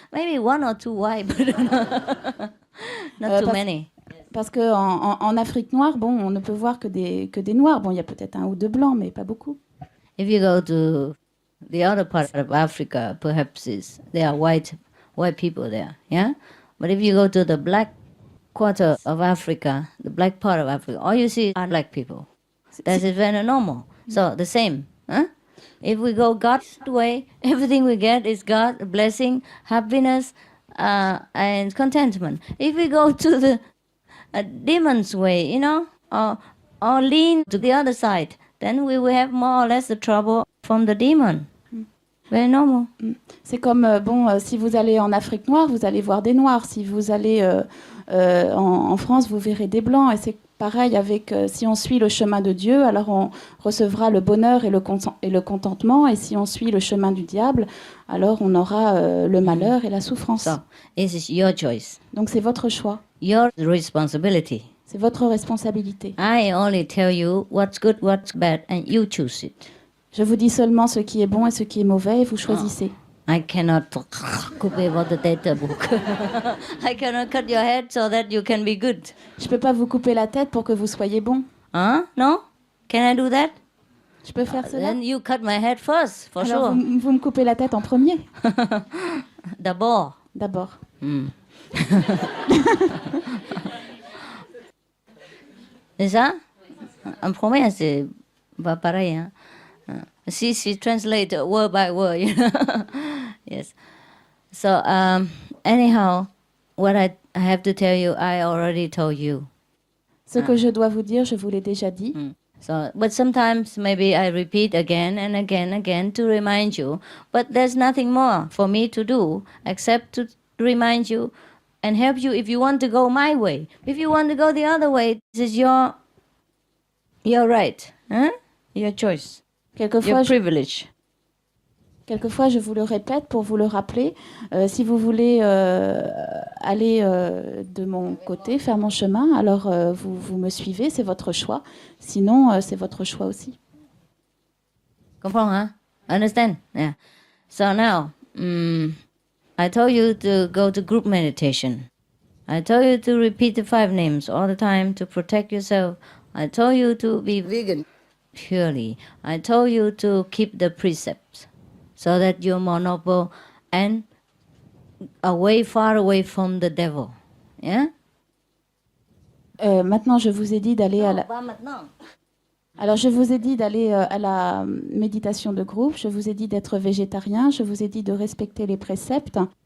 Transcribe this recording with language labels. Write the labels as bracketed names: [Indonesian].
[English] Maybe 1 or 2 white, but not too many. [French] Parce que en Afrique noire, on ne peut voir que des noirs. Bon, il y a peut-être 1 ou 2 blancs, mais pas beaucoup. [English] If you go to the other part of Africa, perhaps there are white people there, yeah. But if you go to the black quarter of Africa, the black part of Africa, all you see are black people. That is very normal. So the same, huh? If we go God's way, everything we get is God, blessing, happiness, and contentment. If we go to the demon's way, or lean to the other side, then we will have more or less the trouble from the demon. Very normal. [French] C'est comme, si vous allez en Afrique noire, vous allez voir des noirs. Si vous allez en France, vous verrez des blancs. Et c'est pareil avec, si on suit le chemin de Dieu, alors on recevra le bonheur et le contentement. Et si on suit le chemin du diable, alors on aura le malheur et la souffrance. [English] So, this is your choice. [French] Donc c'est votre choix. [English] Your responsibility. [French] C'est votre responsabilité. [English] I only tell you what's good, what's bad, and you choose it. [French] Je vous dis seulement ce qui est bon et ce qui est mauvais, et vous choisissez. [English] I cannot couper the data book. I cannot cut your head so that you can be good. [French] Je peux pas vous couper la tête pour que vous soyez bon. [English] Huh? No? Can I do that? [French] Je peux faire cela? [English] Then you cut my head first, for [French] Alors [English] sure. [French] Vous me coupez la tête en premier. D'abord. C'est ça? En premier, c'est pas pareil, hein? [English] She translate word by word, Yes. So anyhow, what I have to tell you, I already told you. Ce que je dois vous dire, je vous l'ai déjà dit. So, but sometimes maybe I repeat again and again to remind you. But there's nothing more for me to do except to remind you and help you if you want to go my way. If you want to go the other way, this is your right, huh? Your choice. [French] Quelquefois, [English] privilege. [French] Quelquefois, je vous le répète pour vous le rappeler. Si vous voulez aller de mon côté, faire mon chemin, alors vous me suivez, c'est votre choix. Sinon, c'est votre choix aussi. Comprends, hein? [English] Understand? Yeah. So now, I told you to go to group meditation. I told you to repeat the 5 names all the time to protect yourself. I told you to be vegan. purely. I told you to keep the precepts so that you're more noble and far away from the devil. Yeah? [French] Maintenant, je vous ai dit d'aller à la... Pas maintenant. Alors, je vous ai dit d'aller à la méditation de groupe, je vous ai dit d'être végétarien, je vous ai dit de respecter les préceptes.